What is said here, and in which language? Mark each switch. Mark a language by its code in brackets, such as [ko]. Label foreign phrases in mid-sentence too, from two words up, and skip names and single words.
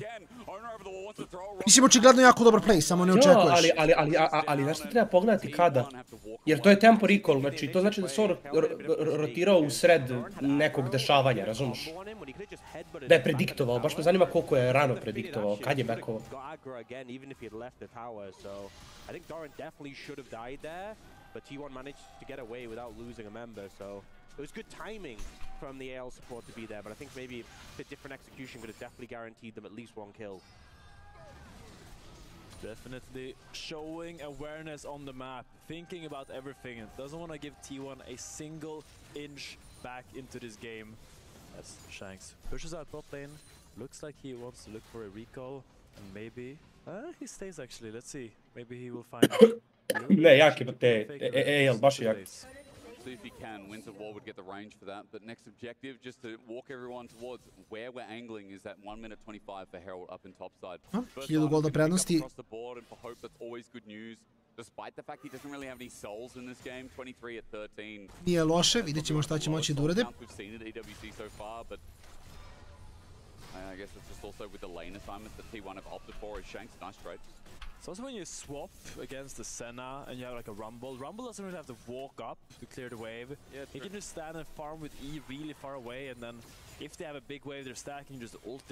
[sr] Mislim, očigledno jako dobar play, samo ne očekuješ. Ali znaš što treba pogledati kada? Jer to je [en] tempo recall, [sr] znači to znači da se on rotirao u sred nekog dešavanja, razumiješ? Da je prediktovao, baš me zanima koliko je rano prediktovao, kad je backovao. [en] But T1 managed to get away without losing a member, so it was good timing from the AL support to be there, but I think maybe a different execution could have definitely guaranteed them at least one kill. Definitely showing awareness on the map, thinking about everything, and doesn't want to give T1 a single inch back into this game. As Shanks pushes out bot lane, looks like he wants to look for a recall, and maybe he stays actually. Let's see, maybe he will find. [sr] Ne, jak je te AL, baš je jak. [en] See if he can. Winds of War would get the range for that, but next objective, just to walk everyone towards where we're angling, is that 1 minute 25 for Herald up in top side. [sr] 1000 golda prednosti. [en] Across the board, and for Hope, that's always good news. Despite the fact he doesn't really have any souls in this game, 23 at 13. [sr] Nije loše, vidjet ćemo šta će moći da urade. [en] We've seen it EWC so far, but I guess it's just also with the lane assignments that T1 have opted for. Is Shanks nice trade. So also when you swap against the Senna and you have like a Rumble doesn't really have to walk up to clear the wave. He can just stand and farm with E really far away, and then if they have a big wave they're stacking, just ult it.